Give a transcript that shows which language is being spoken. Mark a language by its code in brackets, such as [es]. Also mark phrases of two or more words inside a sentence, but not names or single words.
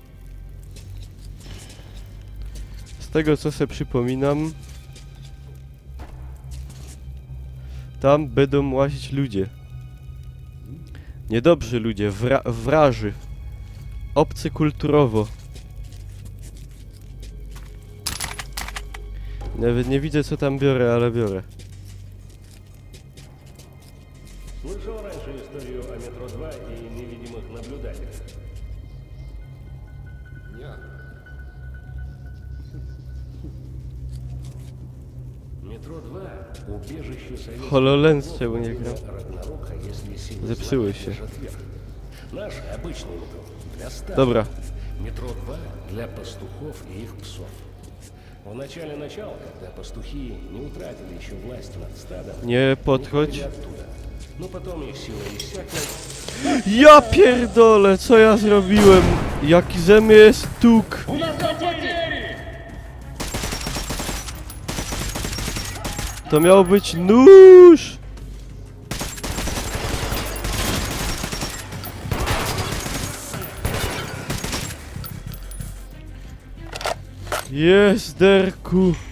[pl] Z tego co sobie przypominam, tam będą łazić ludzie. Niedobrzy ludzie, wraży. Obcy kulturowo. Nawet nie widzę co tam biorę, ale biorę. [ru] Слышал раньше историю о метро 2 и невидимых наблюдателях? Нет. Метро 2 – убежище советских [pl] HoloLens czemu nie gra? [ru] Рагнарока, если силы [pl] Zepsuły [ru] зла [pl] się. [ru] одержат верх. Наш обычный метро для стада. [pl] Dobra. [ru] Метро 2 для пастухов и их псов. В начале начала, когда пастухи не утратили еще власть над стадом, [pl] Nie [ru] они [pl] podchodź. [ru] ходили оттуда. Но потом их сила иссякла. [pl] Ja pierdolę, co ja zrobiłem? Jaki ze mnie jest tuk? To miał być nóż! Jest, derku!